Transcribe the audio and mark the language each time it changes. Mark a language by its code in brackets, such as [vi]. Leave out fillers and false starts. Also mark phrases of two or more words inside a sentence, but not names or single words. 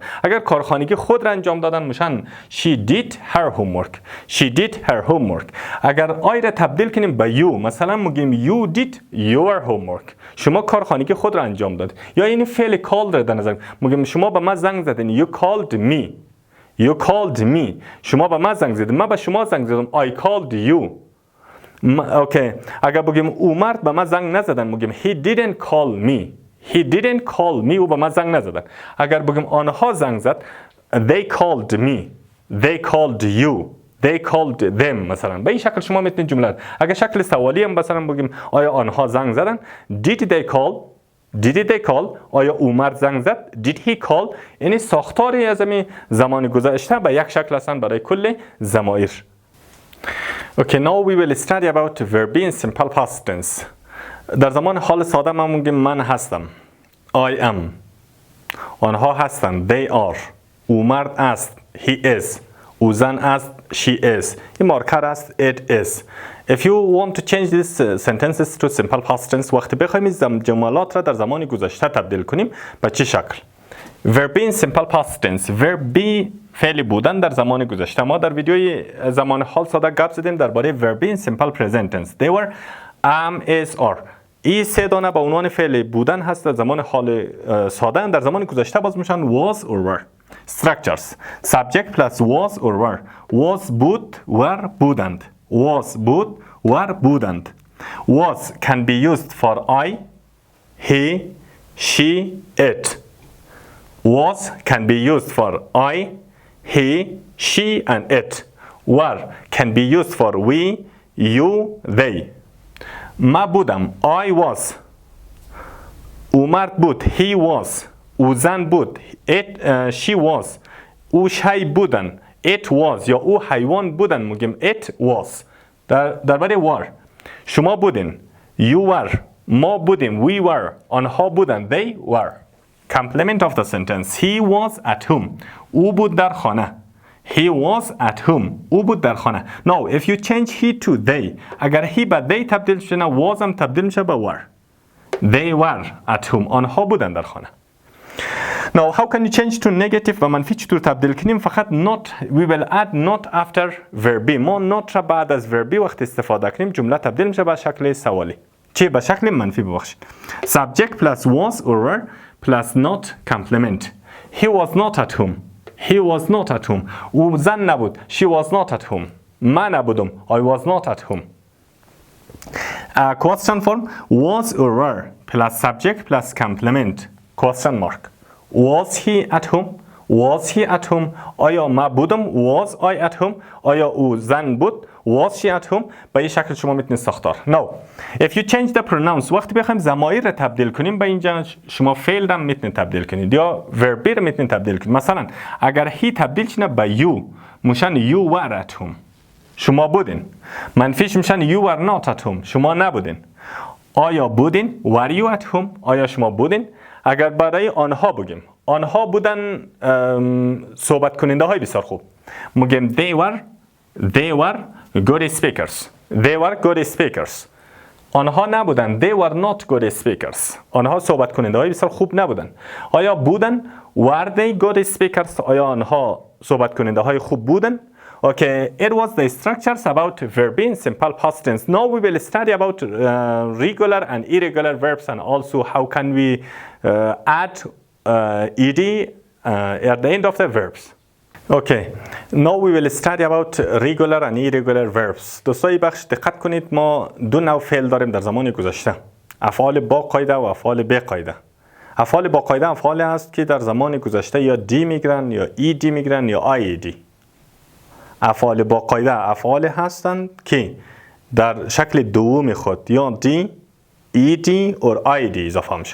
[fa] اگر کارخانگی خود را انجام دادن میشن [en] she did her homework. She did her homework. [fa] اگر آی را تبدیل کنیم به [en] you, [fa] مثلا میگیم [en] you did your homework. [fa] شما کارخانگی خود را انجام داد. یا این فعل call را در نظر میگیم شما به من زنگ زدین. [en] You called me. You called me. [fa] شما به من زنگ زدین. من به شما زنگ زدم. [en] I called you. [fa] اوکی, اگر بگیم او مرد به من زنگ نزدن میگیم [en] he didn't call me. He didn't call me. [fa] او به من زنگ نزدن. اگر بگیم آنها زنگ زد, [en] they called me. They called you. They called them. [fa] مثلا به این شکل شما میتونید جمله. اگر شکل سوالی هم مثلا بگیم آیا آنها زنگ زدن, [en] did they call? Did they call? [fa] آیا او مرد زنگ زد? [en] Did he call? [fa] یعنی ساختاری از زمان گذشته به یک شکل هستن برای کل ضمایر. [en] Okay, now we will study about verbi in simple past tense. [fa] در زمان حال ساده ما میگیم من هستم. [en] I am. [fa] آنها هستند. [en] They are. [fa] او مرد است. [en] He is. [fa] او زن است. [en] she is. [fa] این مارکر است [en] it is. If you want to change these sentences to simple past tense [fa] وقتی بخوایم این جملات را در زمان گذشته تبدیل کنیم به چه شکل؟ [en] verb in simple past tense. verb be [fa] فعل بودن در زمان گذشته. ما در ویدیوی زمان حال ساده گپ زدیم درباره [en] verb in simple present tense. They were am is are. [fa] این سه دانه به عنوان فعل بودن هست در زمان حال ساده. در زمان گذشته باز میشن [en] was or were. Structures. Subject plus was or were. [fa] Was بود were بودند. Was بود were بودند. [en] Was can be used for I, he, she, it. Was can be used for I, he, she and it. Were can be used for we, you, they. [fa] ما بودم [en] I was. [fa] او مرد بود [en] he was. [fa] او زن بود [en] she was. [fa] او شی بودن [en] it was. [fa] یا او حیوان بودن میگیم [en] it was. [fa] درباره were شما بودین [en] you were. [fa] ما بودیم [en] we were. [fa] آنها بودن [en] they were. Complement of the sentence. He was at home. [fa] او بود در خانه. [en] He was at home. [fa] او بود در خانه. [en] Now if you change he to they [fa] اگر he به they تبدیل شد was هم تبدیل میشه به were. [en] They were at home. [fa] آنها بودن در خانه. [en] Now how can you change to negative [fa] و منفی چطور تبدیل کنیم؟ فقط [en] not we will add not after verb. [fa] ما not را بعد از verb وقت استفاده کنیم جمله تبدیل میشه به شکل سوالی. چی به شکل منفی ببخشید. [en] Subject plus was or were plus not complement. He was not at home. He was not at home. [fa] او زن نبود. [en] She was not at home. [fa] من نبودم. [en] I was not at home. Question form was or were plus subject plus complement. Question mark. Was he at home? Was he at home? [fa] آیا ما بودم؟ [en] Was I at home? [fa] آیا او زن بود؟ [en] Was she at home؟ [fa] به این شکل شما میتونید ساختار. [en] Now, if you change the pronouns [fa] وقتی بخوایم ضمایر را تبدیل کنیم به اینجا شما فعل هم میتونید تبدیل کنید یا verb را میتونید تبدیل کنید. مثلا اگر he تبدیل شد به you میشن [en] you were at home. [fa] شما بودین. منفیش میشن [en] you were not at home. [fa] شما نبودین. آیا بودین؟ [en] Were you at home؟ [fa] آیا شما بودین؟ اگر برای آنها بگیم آنها بودن صحبت کننده های بسیار خوب میگیم [en] they were good speakers. They were good speakers. [fa] آنها نبودن [en] they were not good speakers. [fa] آنها صحبت کننده های بسیار خوب نبودن. آیا بودن [en] were they good speakers؟ [fa] آیا آنها صحبت کننده های خوب بودن؟ [en] Okay, it was the structures about verb in simple past tense. Now we will study about regular and irregular verbs and also how can we add ed at the end of the verbs. Okay, now we will study about regular and irregular verbs. [fa] دوستای بخش دقت کنید ما دو نوع فعل داریم در زمان گذشته. افعال با قاعده و افعال بی قاعده. افعال با قاعده افعال است که در زمان گذشته یا دی میگیرن یا ed میگیرن یا ed. افعال با قاعده افعال هستند که در شکل دوم خود یا دی، ایدی اور آیدی اضافه میشه.